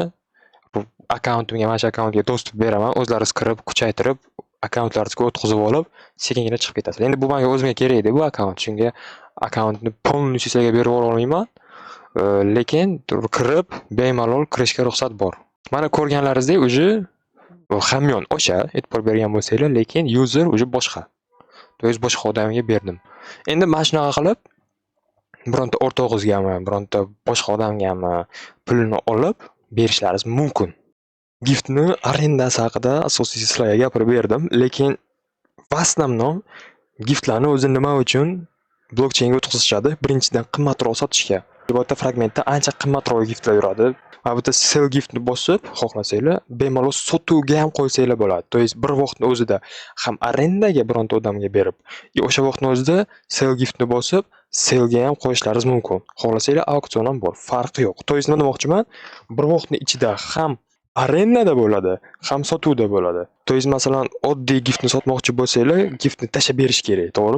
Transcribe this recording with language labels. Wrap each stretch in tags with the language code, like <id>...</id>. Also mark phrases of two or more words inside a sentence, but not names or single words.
<uz>Bu akkauntimga, mana shu akkauntga dostуп beraman. O'zlaringiz kirib, kuchaytirib, akkauntlaringizga o'tkazib olib, sekingina chiqib ketasiz. Endi bu menga o'zimga kerak edi bu akkaunt. Shunga akkauntni полностью sizlarga berib yubora olmayman. Lekin kirib, bemalol kirishga ruxsat bor. Mana ko'rganlaringizdek, уже hamyon o'sha e'tibor bergan bo'lsanglar, lekin user уже boshqa.</uz> <ru>То есть</ru> <uz>boshqa odamga berdim. Endi mana shunaqa qilib bironta o'rtog'ingizgami, bironta boshqa odamgami pulni olib berishlaringiz mumkin. Giftni arendasi haqida asosiy sizlarga gapirib berdim, lekin</uz> <ru>в основном</ru> <uz>giftlarni o'zi nima uchun blokchaynga o'tkazishadi? Birinchidan qimmatroq sotishga. Bu yerda fragmentda ancha qimmatroq giftlar yuradi. Va bu yerda sell giftni bosib, xohlasanglar, bemalol sotuvga ham qo'ysanglar bo'ladi.</uz> <ru>То есть</ru> <uz>bir vaqtning o'zida ham arendaga bironta odamga berib, o'sha vaqtning o'zida sell giftni bosib, sellga ham qo'yishlaringiz mumkin. Xohlasanglar auksion ham bor, farqi yo'q.</uz> <ru>То есть</ru> <uz>nima demoqchiman? Bir vaqtning ichida ham arendada bo'ladi, ham sotuvda bo'ladi.</uz> <ru>То есть</ru> <uz>masalan, oddiy giftni sotmoqchi bo'lsanglar, giftni tashlab berish kerak, to'g'rimi?</uz>